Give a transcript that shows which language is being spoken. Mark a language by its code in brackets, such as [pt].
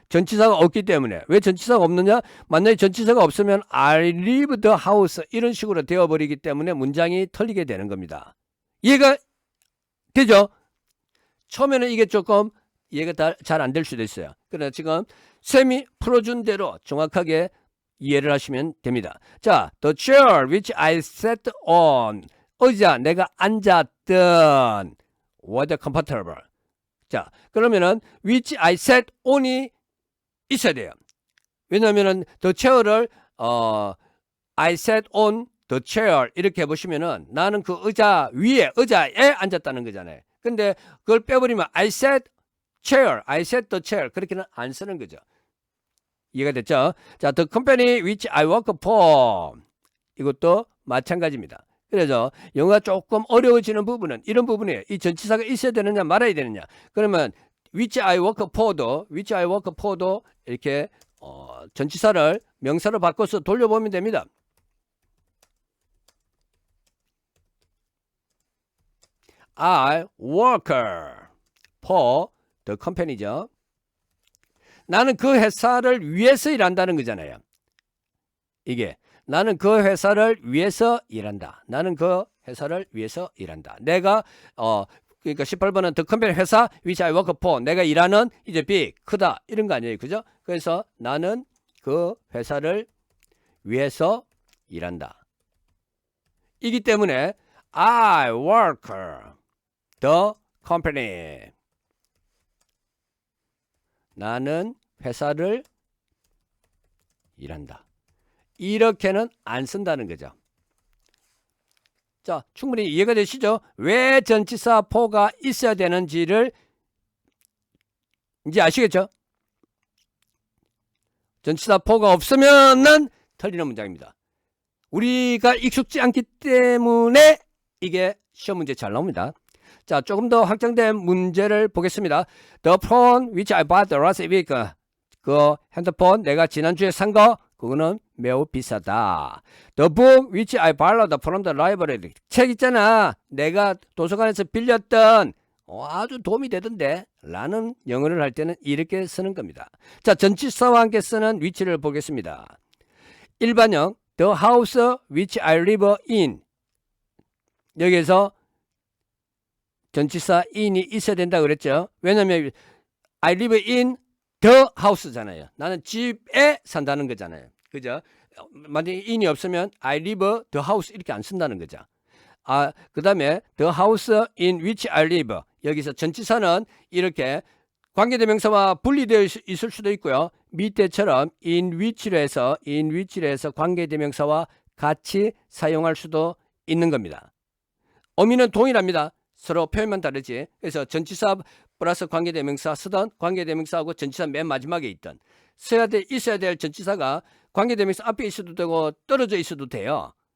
[ko] 전치사가 없기 때문에. 왜 전치사가 없느냐? 만약에 전치사가 없으면 [en] I live the house [ko] 이런 식으로 되어버리기 때문에 문장이 틀리게 되는 겁니다. 이해가 되죠? 처음에는 이게 조금 이해가 잘 안 될 수도 있어요. 그러나 지금 쌤이 풀어준 대로 정확하게 이해를 하시면 됩니다. [en] 자, the chair which I sat on. [ko] 의자 내가 앉았던 [en] was comfortable. [ko] 자, 그러면은 [en] which I sat on [ko] 이 있어야 돼요. 왜냐면은 the chair를 [en] I sat on the chair [ko] 이렇게 보시면은 나는 그 의자 위에 의자에 앉았다는 거잖아요. 근데 그걸 빼버리면 [en] I sat the chair [ko] 그렇게는 안 쓰는 거죠. 이해가 됐죠? [en] 자, the company which I work for [ko] 이것도 마찬가지입니다. 그래서 영어가 조금 어려워지는 부분은 이런 부분이에요. 이 전치사가 있어야 되느냐 말아야 되느냐. 그러면 [en] which I work for [ko] 도 이렇게 전치사를 명사로 바꿔서 돌려보면 됩니다. [en] I work for the company 죠. [ko] 나는 그 회사를 위해서 일한다는 거잖아요. 이게 나는 그 회사를 위해서 일한다. 나는 그 회사를 위해서 일한다. 내가 그러니까 18번은 [en] the company [ko] 회사 [en] which I work for. [ko] 내가 일하는 이제 big 크다 이런 거 아니에요, 그죠? 그래서 나는 그 회사를 위해서 일한다. 이기 때문에 [en] I work the company. [ko] 나는 회사를 일한다. 이렇게는 안 쓴다는 거죠. 자, 충분히 이해가 되시죠? 왜 전치사 for가 있어야 되는지를 이제 아시겠죠? 전치사 for가 없으면은 틀리는 문장입니다. 우리가 익숙지 않기 때문에 이게 시험 문제 잘 나옵니다. 자, 조금 더 확장된 문제를 보겠습니다. [en] The phone which I bought last week. [ko] 그 핸드폰 내가 지난주에 산 거 그거는 매우 비싸다. [en] The book which I borrowed from the library. [ko] 책 있잖아. 내가 도서관에서 빌렸던 아주 도움이 되던데 라는 영어를 할 때는 이렇게 쓰는 겁니다. 자, 전치사와 함께 쓰는 위치를 보겠습니다. 일반형 [en] The house which I live in. [ko] 여기에서 전치사 in이 있어야 된다 그랬죠. 왜냐면 [en] I live in the house잖아요. [ko] 나는 집에 산다는 거잖아요. 그죠? 만약에 in이 없으면 [en] I live the house [ko] 이렇게 안 쓴다는 거죠. 그 다음에 [en] the house in which I live. [ko] 여기서 전치사는 이렇게 관계대명사와 분리되어 있을 수도 있고요. 밑에처럼 in which로 해서 관계대명사와 같이 사용할 수도 있는 겁니다. 의미는 동일합니다. 서로 표현만 다르지. 그래서 전치사 플러스 관계대명사 쓰던 관계대명사하고 전치사 맨 마지막에 있던 있어야 될 전치사가 관계대명사 앞에 있어도 되고 떨어져 있어도 돼요.